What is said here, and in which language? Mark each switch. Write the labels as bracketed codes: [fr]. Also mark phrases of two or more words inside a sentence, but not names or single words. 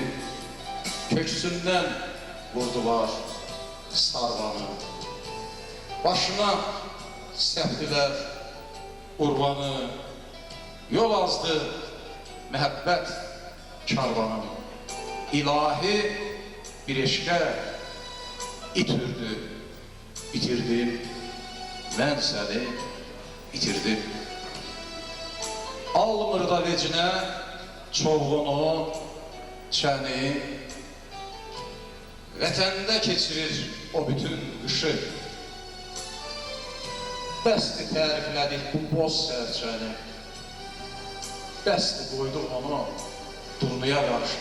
[tr] Köksünden vurdular sarvanı, başına septiler urbanı. Yol azdı mühabbet karvanı. İlahi bir eşke itürdü, bitirdim. Ben seni bitirdim. [az] Almırda vecinə çovğunu, çəni, vətəndə keçirir o bütün qışı. Bəsdir təriflədik bu boz sərçəni, bəsdir qoyduq onu durnuya qarşı.